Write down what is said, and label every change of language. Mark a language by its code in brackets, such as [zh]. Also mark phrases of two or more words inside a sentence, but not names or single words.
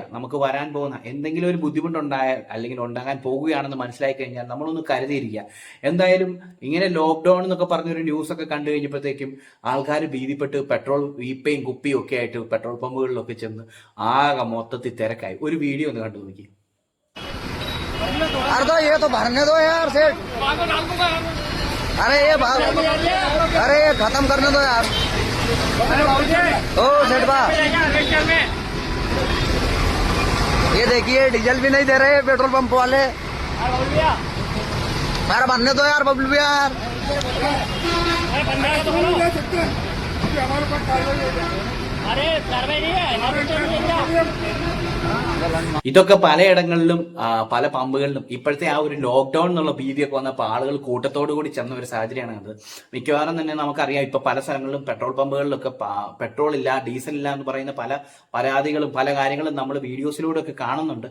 [ml] നമുക്ക് വരാൻ പോകുന്ന എന്തെങ്കിലും ഒരു ബുദ്ധിമുട്ടുണ്ടായാൽ അല്ലെങ്കിൽ ഉണ്ടാകാൻ പോകുകയാണെന്ന് മനസ്സിലായി കഴിഞ്ഞാൽ നമ്മളൊന്ന് കരുതിയിരിക്കുക. എന്തായാലും ഇങ്ങനെ ലോക്ക്ഡൌൺ എന്നൊക്കെ പറഞ്ഞൊരു ന്യൂസൊക്കെ കണ്ടു കഴിഞ്ഞപ്പോഴത്തേക്കും ആൾക്കാർ ഭീതിപ്പെട്ട് പെട്രോൾ വീപ്പയും കുപ്പിയും ഒക്കെ ആയിട്ട് പെട്രോൾ പമ്പുകളിലൊക്കെ ചെന്ന് ആകെ മൊത്തത്തിൽ തിരക്കായി. ഒരു വീഡിയോ ഒന്ന് കണ്ടു നോക്കി. [hi] अरे ये भाग, अरे ये खत्म करने दो यार। ओ सेठ बा, ये देखिए डीजल भी नहीं दे रहे पेट्रोल पंप वाले। यार भरने दो यार बबलू यार। अरे कार्रवाई नहीं है। [ml] ഇതൊക്കെ പലയിടങ്ങളിലും പല പമ്പുകളിലും ഇപ്പോഴത്തെ ആ ഒരു ലോക്ക്ഡൌൺ എന്നുള്ള ഭീതിയൊക്കെ വന്നപ്പോൾ ആളുകൾ കൂട്ടത്തോടു കൂടി ചെന്ന ഒരു സാഹചര്യമാണ് അത്. മിക്കവാറും തന്നെ നമുക്കറിയാം ഇപ്പൊ പല സ്ഥലങ്ങളിലും പെട്രോൾ പമ്പുകളിലൊക്കെ പെട്രോൾ ഇല്ല, ഡീസൽ ഇല്ല എന്ന് പറയുന്ന പല പരാതികളും പല കാര്യങ്ങളും നമ്മൾ വീഡിയോസിലൂടെ ഒക്കെ കാണുന്നുണ്ട്.